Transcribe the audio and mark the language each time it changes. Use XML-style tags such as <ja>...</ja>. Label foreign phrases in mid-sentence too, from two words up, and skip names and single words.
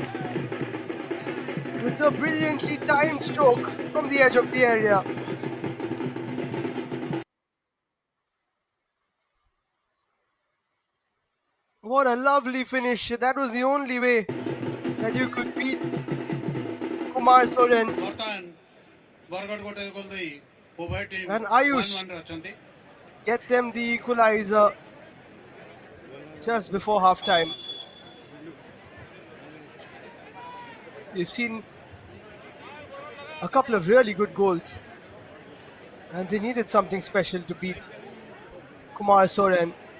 <en>With a brilliantly timed stroke from the edge of the area. What a lovely finish. That was the only way that you could beat Kumar Soren</en> <or>ବର୍ତ୍ତମାନ ବରଗଡ଼ ଗୋଟେ ଗୋଲ ଦେଇ ଉଭୟ ଟିମ୍</or> <en>and Ayush</en> <or>1-1 ରେ ଅଛନ୍ତି।</or> <en>get them the equalizer just before half time. We've seen a couple of really good goals and they needed something special to beat Kumar Soren.</en>